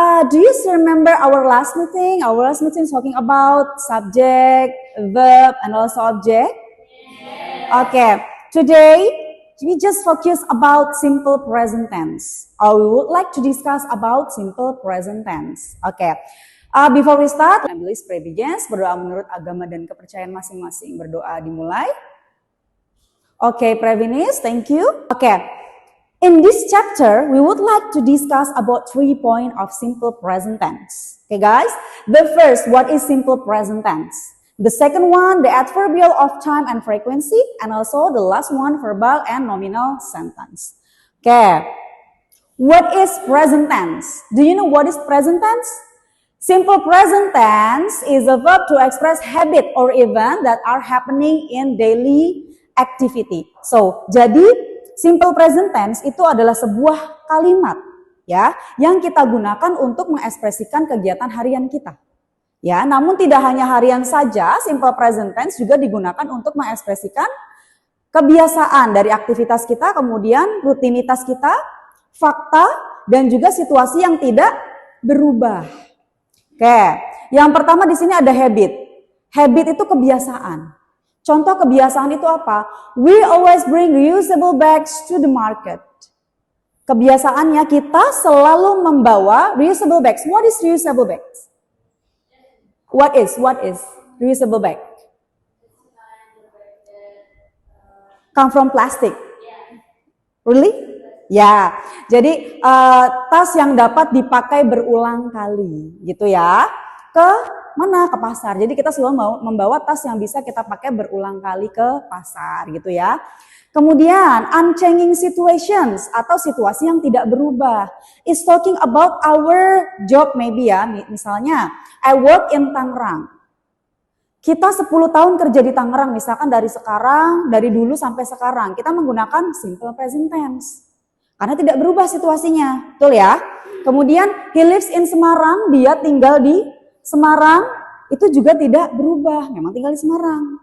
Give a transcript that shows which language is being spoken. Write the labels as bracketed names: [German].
[English] Do you still remember our last meeting? Our last meeting is talking about subject, verb, and also object. Okay, today we just focus about simple present tense. Or we would like to discuss about simple present tense. Okay, before we start, I believe pray begins. [Indonesian] Berdoa menurut agama dan kepercayaan masing-masing. Berdoa dimulai. [English] Okay, pray begins. Thank you. Okay. In this chapter, we would like to discuss about 3 points of simple present tense. Okay guys, the first, what is simple present tense? The second one, the adverbial of time and frequency, and also the last one, verbal and nominal sentence. Okay, what is present tense? Do you know what is present tense? Simple present tense is a verb to express habit or event that are happening in daily activity. [Indonesian] So, jadi simple present tense itu adalah sebuah kalimat ya yang kita gunakan untuk mengekspresikan kegiatan harian kita. Ya, namun tidak hanya harian saja, simple present tense juga digunakan untuk mengekspresikan kebiasaan dari aktivitas kita, kemudian rutinitas kita, fakta dan juga situasi yang tidak berubah. Oke, yang pertama di sini ada habit. Habit itu kebiasaan. Contoh kebiasaan itu apa? [English] We always bring reusable bags to the market. [Indonesian] Kebiasaannya kita selalu membawa reusable bags. [English] What is reusable bags? What is reusable bag? Come from plastic. Really? Ya. [Indonesian] Jadi tas yang dapat dipakai berulang kali, gitu ya. Mana? Ke pasar. Jadi kita selalu mau membawa tas yang bisa kita pakai berulang kali ke pasar gitu ya. Kemudian unchanging situations atau situasi yang tidak berubah. [English] Is talking about our job maybe ya. Misalnya I work in Tangerang. [Indonesian] Kita 10 tahun kerja di Tangerang misalkan dari dulu sampai sekarang. Kita menggunakan simple present tense. Karena tidak berubah situasinya. Betul ya? Kemudian [English] he lives in Semarang, [Indonesian] dia tinggal di Semarang, itu juga tidak berubah, memang tinggal di Semarang.